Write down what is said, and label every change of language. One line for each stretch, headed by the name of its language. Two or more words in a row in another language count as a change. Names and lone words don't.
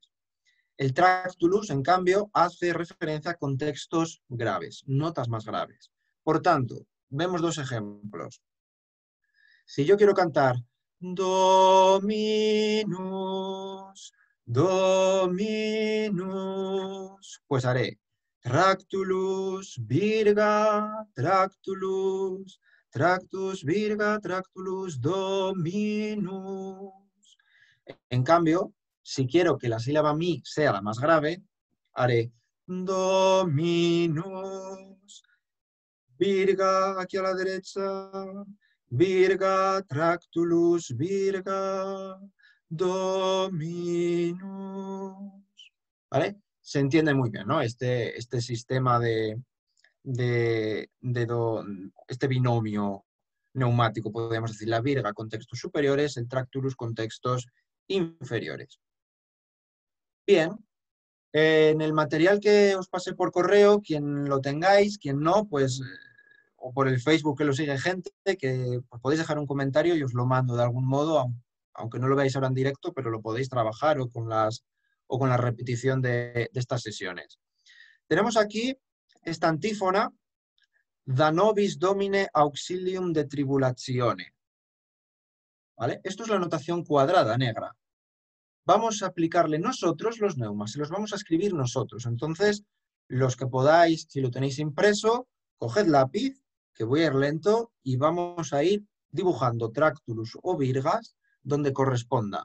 Spanish: El tractulus, en cambio, hace referencia a contextos graves, notas más graves. Por tanto, vemos dos ejemplos. Si yo quiero cantar
Latin: Dominus, Dominus,
Spanish: pues haré Tractulus, virga, tractulus, tractus, virga, tractulus, Dominus. En cambio, si quiero que la sílaba mi sea la más grave, haré Dominus, virga aquí a la derecha, virga, tractulus, virga, Dominus. ¿Vale? Se entiende muy bien, ¿no? Este sistema este binomio neumático, podríamos decir, la virga, contextos superiores, el tractulus, contextos inferiores. Bien, en el material que os pasé por correo, quien lo tengáis, quien no, pues, o por el Facebook que lo sigue gente, que pues, podéis dejar un comentario y os lo mando de algún modo, aunque no lo veáis ahora en directo, pero lo podéis trabajar o con la repetición de estas sesiones. Tenemos aquí esta antífona,
Latin: Da nobis domine auxilium de tribulatione.
Spanish: ¿Vale? Esto es la notación cuadrada negra. Vamos a aplicarle nosotros los neumas, se los vamos a escribir nosotros. Entonces, los que podáis, si lo tenéis impreso, coged lápiz, que voy a ir lento, y vamos a ir dibujando tractulus o virgas donde corresponda.